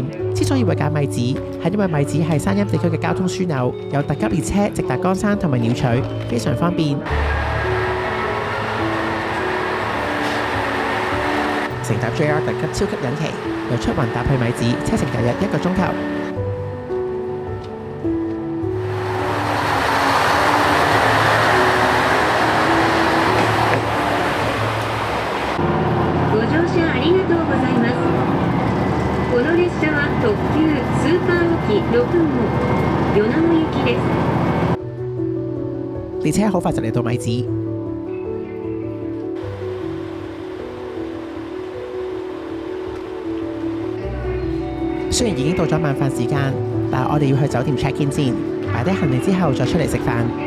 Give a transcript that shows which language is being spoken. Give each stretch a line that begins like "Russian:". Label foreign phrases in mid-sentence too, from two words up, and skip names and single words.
Cantonese: 之所以會揀米子，係因為米子係山陰地區嘅交通樞紐，有特急列車直達岡山同埋鳥取，非常方便。乘搭 JR 特急超級引擎，由出雲搭去米子，車程大約1個鐘頭。
Japanese: ご乗車ありがとうございます。この列車は特急スーパーオキ6号米子行きです。
Cantonese: 列車好快就嚟到米子。雖然已經到咗晚飯時間，但係我哋要去酒店
English: check in
Cantonese: 先，擺低行李之後再出嚟食飯。